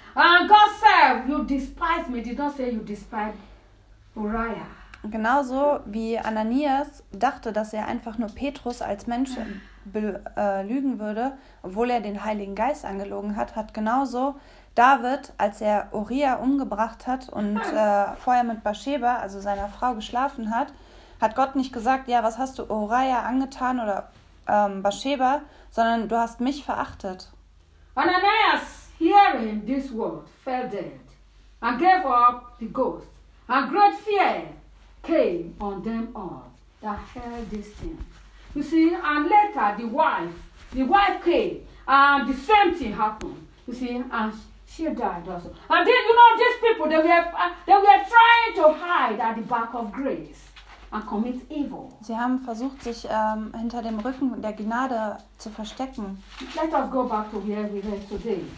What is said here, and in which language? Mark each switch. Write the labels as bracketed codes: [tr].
[en] And God said, you despise me, did not say you despise Uriah. [de] Genauso wie Ananias dachte, dass er einfach nur Petrus als Mensch lügen würde, obwohl er den Heiligen Geist angelogen hat, hat genauso David, als er Uriah umgebracht hat und vorher mit Bathsheba, also seiner Frau, geschlafen hat, hat Gott nicht gesagt, ja, was hast du Uriah angetan oder Bathsheba, sondern du hast mich verachtet. [en] Ananias, hearing this word, fell dead and gave up the ghost. And great fear came on them all that heard this thing. You see, and later the wife came and the same thing happened. You see, and she died also. And then, you know, these people, they were trying to hide at the back of grace. And commit evil. [de] Sie haben versucht, sich hinter dem Rücken der Gnade zu verstecken. [en] Let us go back to where we were today.